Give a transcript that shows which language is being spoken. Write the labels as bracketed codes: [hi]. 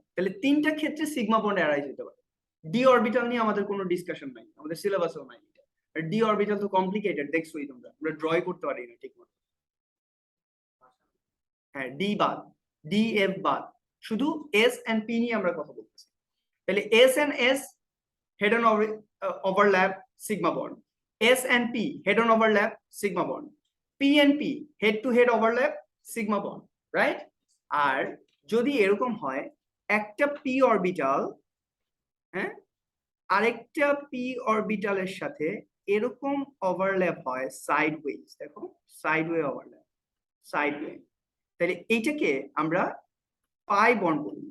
[bn] তাহলে তিনটা ক্ষেত্রে সিগমা বন্ড অ্যারাইজ হতে পারে। ডি অরবিটাল নিয়ে আমাদের কোনো ডিসকাশন নাই, আমাদের সিলেবাসেও নাই। ডি অরবিটাল তো কমপ্লিকেটেড, দেখছোই তোমরা, আমরা ড্রই করতে পারি না ঠিক মতো। হ্যাঁ, ডি বাদ, ডি এফ বাদ, শুধু এস এন্ড পি নিয়ে আমরা কথা বলতেছি। [en] তাহলে S and S head on overlap sigma bond, S and P head on overlap sigma bond, P and P head to head overlap sigma bond, right? [bn] আর যদি এরকম হয় একটা p অরবিটাল, হ্যাঁ, আরেকটা p অরবিটালের সাথে এরকম ওভারল্যাপ হয় সাইডওয়েজ, দেখো সাইডওয়ে ওভারল্যাপ, সাইডওয়ে, তাহলে এইটাকে আমরা পাই বন্ড বলি।